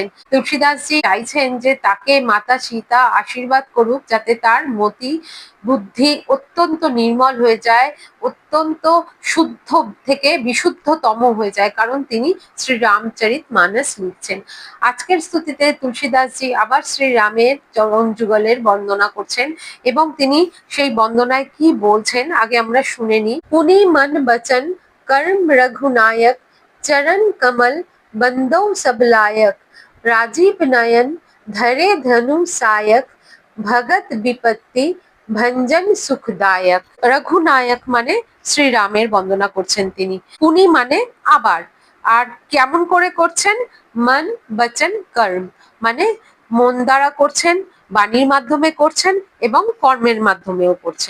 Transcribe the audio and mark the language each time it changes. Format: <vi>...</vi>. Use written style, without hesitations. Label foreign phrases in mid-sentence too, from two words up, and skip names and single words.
<bn>তুলসীদাসজি চাইছেন যে তাকে মাতা সীতা আশীর্বাদ করুক যাতে তার মতি বুদ্ধি অত্যন্ত নির্মল হয়ে যায়, অত্যন্ত শুদ্ধ থেকে বিশুদ্ধতম হয়ে যায়, কারণ তিনি শ্রী রামচরিত মানস লিখছেন। আজকের স্তুতিতে তুলসীদাসজি আবার শ্রীরামের চরণ যুগলের বন্দনা করছেন এবং তিনি সেই বন্দনায় কি বলছেন আগে আমরা শুনে নিই।</bn> <hi>पुनि मन वचन कर्म रघुनायक चरण कमल बंदो सब लायक राजीव नयन धरे धनु सायक भगत विपत्ति भंजन सुखदायक।</hi> <bn>রঘুনায়ক মানে শ্রীরামের বন্দনা করছেন তিনি। পুনি মানে আবার, আর কেমন করে করছেন? মন বচন কর্ম মানে মন দ্বারা করছেন, বাণীর মাধ্যমে করছেন এবং কর্মের মাধ্যমেও করছেন।</bn>